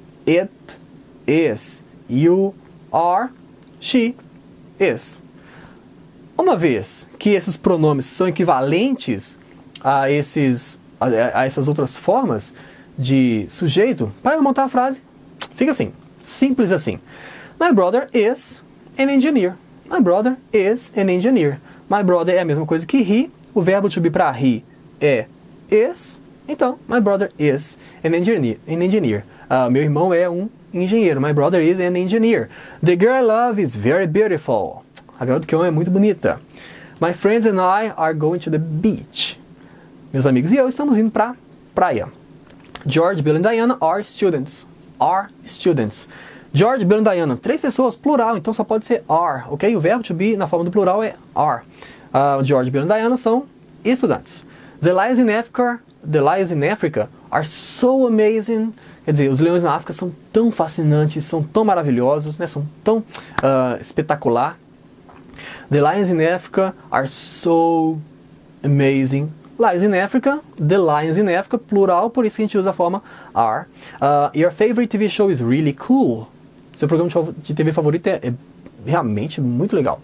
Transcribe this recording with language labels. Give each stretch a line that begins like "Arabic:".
English: It is. You are. She is.
Portuguese: Uma vez que esses pronomes são equivalentes a essas outras formas de sujeito, para montar a frase, fica assim, simples assim.
English: My brother is an engineer. My brother is an engineer.
Portuguese: My brother é a mesma coisa que he. O verbo to be para he é is.
English: Então, my brother is an engineer.
Portuguese: Meu irmão é um engenheiro.
English: My brother is an engineer. The girl I love is very beautiful.
Portuguese: A garota que eu amo é muito bonita.
English: My friends and I are going to the beach.
Portuguese: Meus amigos e eu estamos indo para praia.
English: George, Bill and Diana are students. Are students.
Portuguese: George, Bill e Diana. 3 pessoas, plural, então só pode ser are, ok? O verbo to be na forma do plural é are. George, Bill e Diana são estudantes.
English: The lions in Africa are so amazing.
Portuguese: Quer dizer, os leões na África são tão fascinantes, são tão maravilhosos, né? São tão espetacular.
English: The lions in Africa are so amazing. Lions in Africa, the lions in Africa,
Portuguese: plural, por isso que a gente usa a forma are.
English: Your favorite TV show is really cool.
Portuguese: Seu programa de TV favorito é realmente muito legal.